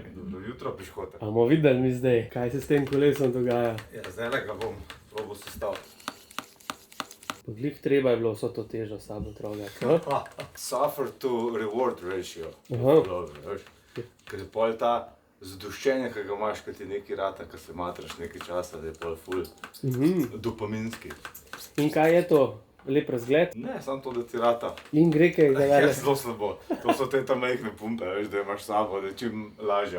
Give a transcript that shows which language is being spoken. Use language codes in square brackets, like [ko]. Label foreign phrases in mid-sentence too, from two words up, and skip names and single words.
[sl] Dobro jutro, piškotek. A bomo videli mi zdaj, kaj se s tem kolesom dogaja? Ja, zdaj ga bom probal sestaviti. Glih treba je bilo vso to težo s sabo trogati. [en] Suffer to reward ratio. [sl] Ker je pol ta zadoščenje, ki ga imaš, ko ti nekaj rata, ko se matraš nekaj časa, da je pol ful dopaminski. In kaj je to? Lep razgled? Ne, samo to, da ti rata. In gre kaj Ja, zelo slabo. To so te tam majhne pumpe, veš, da imaš sabo, da je čim lažja.